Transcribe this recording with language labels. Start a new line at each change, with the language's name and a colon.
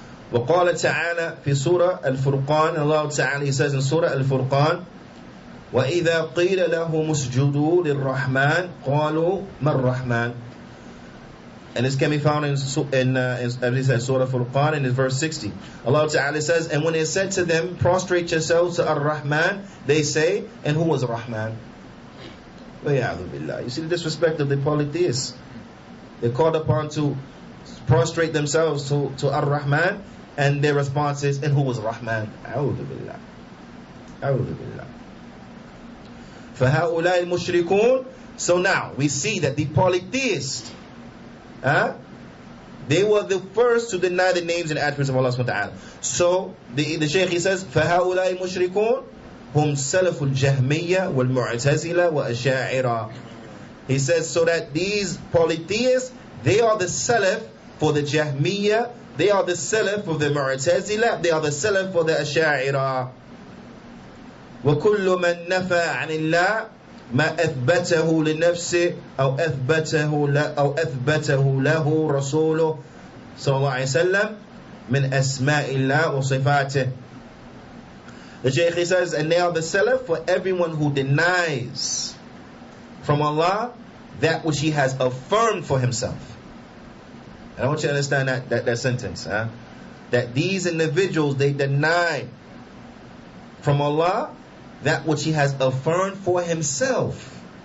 Arabic: وقال تعالى في سورة الفرقان.
English: Allah Ta'ala, He says in Surah Al-Furqan,
Arabic: وَإِذَا قِيلَ لَهُمُ اسْجُدُوا لِلرَّحْمَنِ قَالُوا مَا الرَّحْمَنِ.
English: And this can be found in Surah Furqan, in verse 60. Allah Ta'ala says, and when it said to them, prostrate yourselves to Ar-Rahman, they say, and who was Rahman? You see the disrespect of the polytheists. They're called upon to prostrate themselves to Ar-Rahman, and their response is, and who was Rahman?
Arabic: A'udhu billah. A'udhu billah. فَهَؤُلَاءِ الْمُشْرِكُونَ.
English: So now, we see that the polytheists, they were the first to deny the names and attributes of Allah subhanahu wa ta'ala. So the Shaykh, he says,
Arabic: فَهَؤُلَاءِ الْمُشْرِكُونَ هُمْ سَلَفُ الْجَهْمِيَّةِ وَالْمُعْتَزِلَةِ وَأَشَاعِرَةِ.
English: He says, so that these polytheists, they are the Salaf for the Jahmiyyah, they are the Salaf for the Mu'tazila, they are the Salaf for the Asha'ira.
Arabic: وَكُلُّ مَنْ نَفَى عَنِ اللَّهِ ما أثبته لنفسه أو أثبته له رسوله صلى الله عليه وسلم من أسماء الله وصفاته.
English: The Shaykh, he says, and they are the Salaf for everyone who denies from Allah that which He has affirmed for Himself. And I want you to understand that sentence, that these individuals, they deny from Allah that which He has affirmed for Himself.